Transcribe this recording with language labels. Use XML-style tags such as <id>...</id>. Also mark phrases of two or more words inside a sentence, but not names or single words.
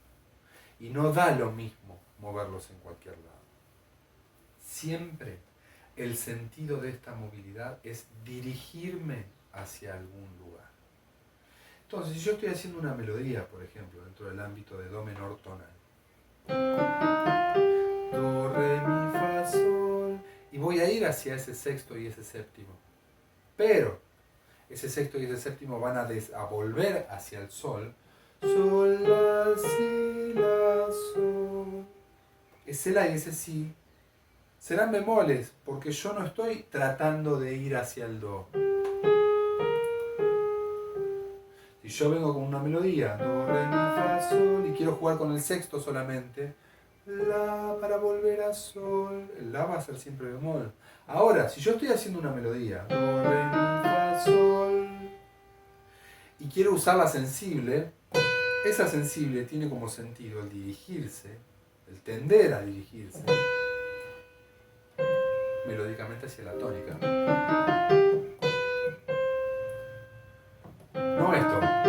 <es>Y no da lo mismo moverlos en cualquier lado. Siempre el sentido de esta movilidad es dirigirme hacia algún lugar. Entonces, si yo estoy haciendo una melodía, por ejemplo, dentro del ámbito de Do menor tonal, Do, re, mi, fa, sol, y voy a ir hacia ese sexto y ese séptimo, pero ese sexto y ese séptimo van a volver hacia el sol, sol, la, si, la, sol. Ese la y ese si serán bemoles, porque yo no estoy tratando de ir hacia el do. Si yo vengo con una melodía, do, re, mi, fa, sol, y quiero jugar con el sexto solamente, la para volver a sol, el la va a ser siempre bemol. Ahora, si yo estoy haciendo una melodía, do, re, mi, fa, sol, y quiero usarla sensible, esa sensible tiene como sentido el dirigirse, el tender a dirigirse melódicamente hacia la tónica. No esto.</es>